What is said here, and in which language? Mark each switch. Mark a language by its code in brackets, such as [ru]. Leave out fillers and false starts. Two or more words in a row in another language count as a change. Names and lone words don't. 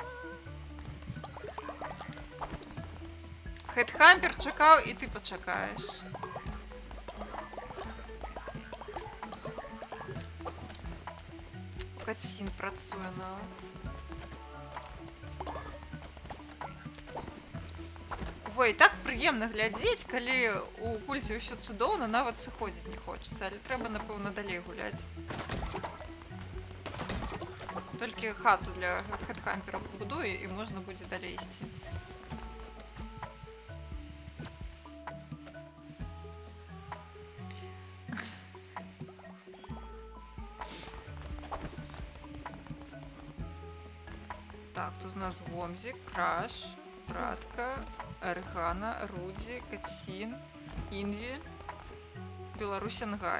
[uk] Хедхампер чекав, і ти почекаєш. Катсін працює навіть. [be] Ой, так прыемна глядзець, калі у кульце ўсё цудоўна, нават сыходзіць не хочацца, але трэба, напэўна, далей гуляць. Толькі хату для Хедхампера будуе, і можна будзе далей ісці. Так, тут у нас Гомзик, Краш, Братка, Аргана, Рудзі, Катсін, Інвіль, Беларусянгай.